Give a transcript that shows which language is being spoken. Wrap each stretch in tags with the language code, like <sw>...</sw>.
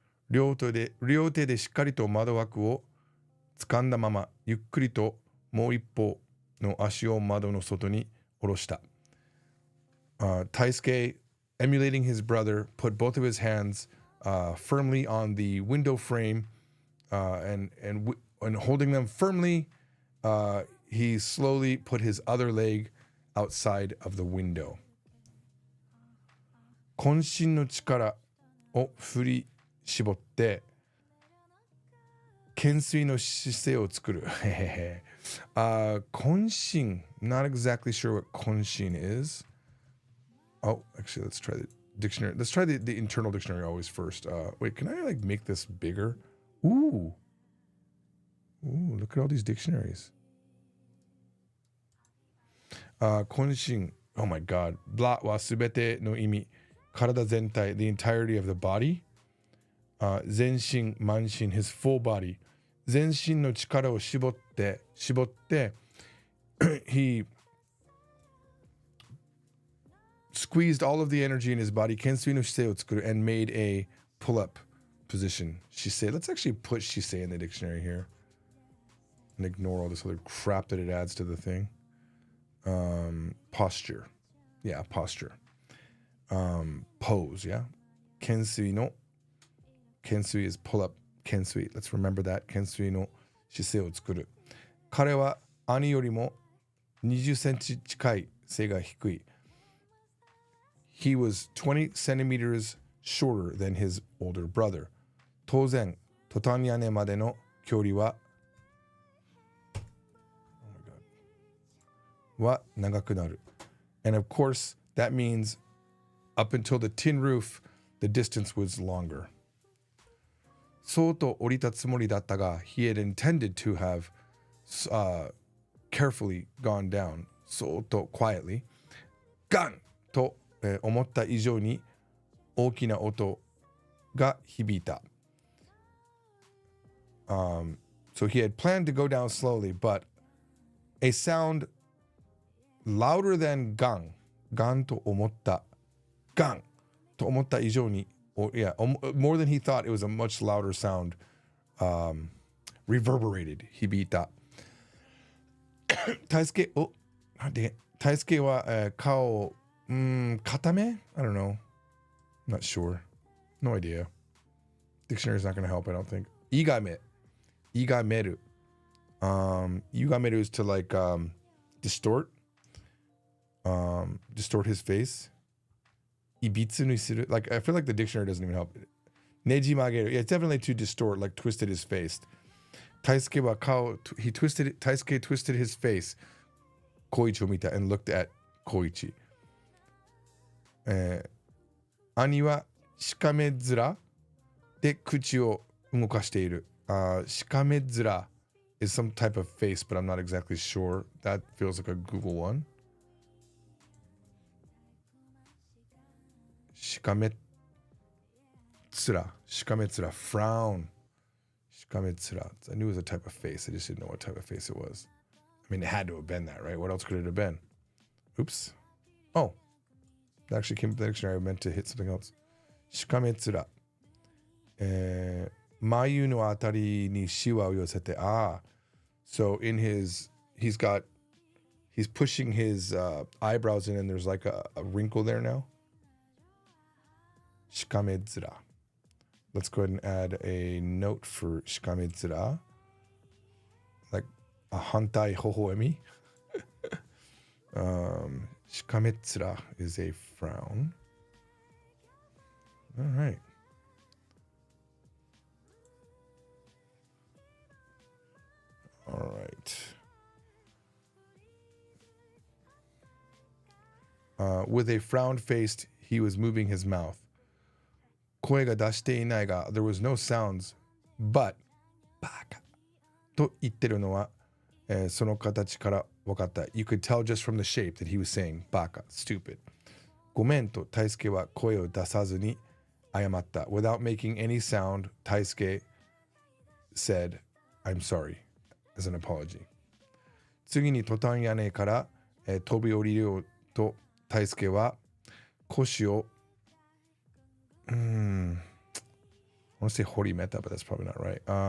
<ja>両手でしっかりと窓枠を掴んだままゆっくりともう一方の足を窓の外に下ろした。</ja> <en>Taisuke, emulating his brother, put both of his hands firmly on the window frame and holding them firmly he slowly put his other leg outside of the window.</en> <ja>渾身の力を振り絞って懸垂の姿勢を作る。</ja> <en>渾身, not exactly sure what 渾身 is. Oh, actually, let's try the dictionary. Let's try the internal dictionary always first. Wait, can I like make this bigger? Ooh, look at all these dictionaries.</en> <ja>渾身,</ja> <en>oh my god.</en> <ja>ブラはすべての意味。体全体,</ja> <en>the entirety of the body.</en> <ja>全身、満身,</ja> <en>his full body.</en> <ja>全身の力を絞って、</ja> <en>he squeezed all of the energy in his body,</en> <ja>懸垂の姿勢を作る,</ja> <en>and made a pull-up position. Shisei. Let's actually put shisei in the dictionary here and ignore all this other crap that it adds to the thing. Posture. Yeah, posture. Pose, yeah.</en> <ja>Kensui no.</ja> <en>Kensui is pull-up. Kensui. Let's remember that.</en> <ja>Kensui no shiseiを作る. 彼は兄よりも20センチ近い背が低い.</ja> <en>He was 20 centimeters shorter than his older brother.</en> <ja>当然、トタン屋根までの距離は、は長くなる.</ja> <en>And of course, that means up until the tin roof, the distance was longer.</en> <ja>そうと降りたつもりだったが,</ja> <en>he had intended to have carefully gone down,</en> <ja>そうと</ja> <en>quietly,</en> <ja>ガンと思った以上に大きな音が響いた.</ja> <en>So he had planned to go down slowly, but a sound louder than</en> <ja>ガンと思った 以上に</ja> <en>more than he thought. It was a much louder sound, reverberated, 響いた.</en> <ja>大輔は顔を固め?</ja> <en>I don't know. I'm not sure. No idea. Dictionary's not going to help, I don't think.</en> <ja>いがめる.</ja> <en>ゆがめる is to like distort his face.</en> <ja>いびつにする.</ja> <en>Like, I feel like the dictionary doesn't even help.</en> <ja>ねじ曲げる.</ja> <en>Yeah, it's definitely to distort, like twisted his face.</en> <ja>大輔は顔,</ja> <en>大輔 twisted his face.</en> <ja>小一を見た</ja> <en>and looked at 小一.</en> <ja>兄はしかめ面で口を動かしている.</ja> <en>しかめ面 is some type of face, but I'm not exactly sure. That feels like a Google one. しかめ面 frown. しかめ面. I knew it was a type of face. I just didn't know what type of face it was. I mean, it had to have been that, right? What else could it have been? Oops. Oh. That actually came from the dictionary. I meant to hit something else.</en> <ja>しかめ面.眉のあたりにシワを寄せて.</ja> <en>So in he's pushing his eyebrows in, and there's like a wrinkle there now.</en> <ja>しかめ面.</ja> <en>Let's go ahead and add a note for しかめ面. Like a</en> <ja>反対微笑み.</ja> <en>しかめ面 is a frown. All right. All right. With a frowned face, he was moving his mouth.</en> <ja>声が出していないが,</ja> <en>there was no sounds, but</en> <ja>バカと言ってるのは、その形から分かった.</ja> <en>You could tell just from the shape that he was saying バカ, stupid.</en> <ja>ごめんと大輔は声を出さずに謝った.</ja> <en>Without making any sound, 大輔 said, I'm sorry, as an apology.</en> <ja>次にトタン屋根から、飛び降りようと大輔は腰を</ja> <en>I want to say horimeta, but that's probably not right.</en>